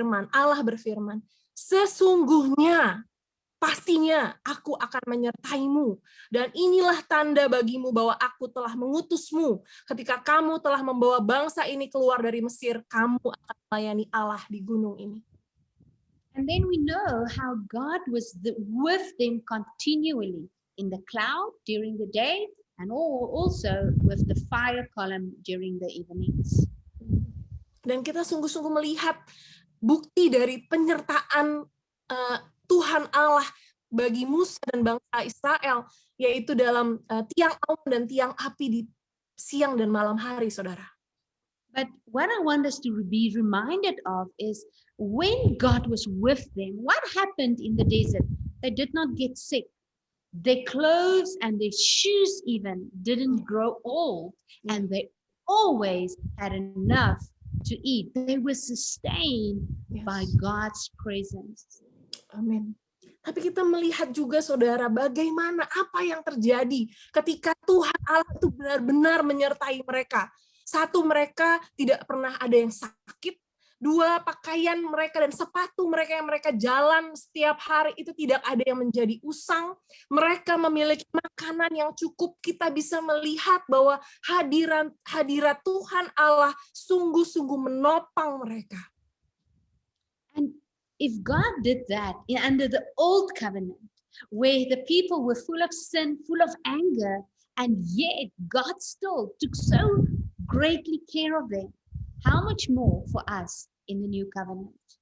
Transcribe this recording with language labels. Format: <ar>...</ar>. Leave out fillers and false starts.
<id>Allah berfirman, sesungguhnya pastinya aku akan menyertaimu, dan inilah tanda bagimu bahwa aku telah mengutusmu. Ketika kamu telah membawa bangsa ini keluar dari Mesir, kamu akan melayani Allah di gunung ini.</id> <en>And then we know how God was with them continually in the cloud during the day, and also with the fire column during the evenings.</en> <id>Dan kita sungguh-sungguh melihat bukti dari penyertaan Tuhan Allah bagi Musa dan bangsa Israel, yaitu dalam tiang awan dan tiang api di siang dan malam hari, saudara.</id> <en>But what I want us to be reminded of is when God was with them, what happened in the desert? They did not get sick. Their clothes and their shoes even didn't grow old, and they always had enough to eat. They were sustained by God's presence.</en> <id>Amin. Tapi kita melihat juga, saudara, bagaimana apa yang terjadi ketika Tuhan Allah itu benar-benar menyertai mereka. Satu, mereka tidak pernah ada yang sakit. Dua, pakaian mereka dan sepatu mereka yang mereka jalan setiap hari itu tidak ada yang menjadi usang. Mereka memiliki makanan yang cukup. Kita bisa melihat bahwa hadirat Tuhan Allah sungguh-sungguh menopang mereka.</id> <en>And if God did that under the old covenant, where the people were full of sin, full of anger, and yet God still took so greatly care of them. How much more for us in the new covenant?</en>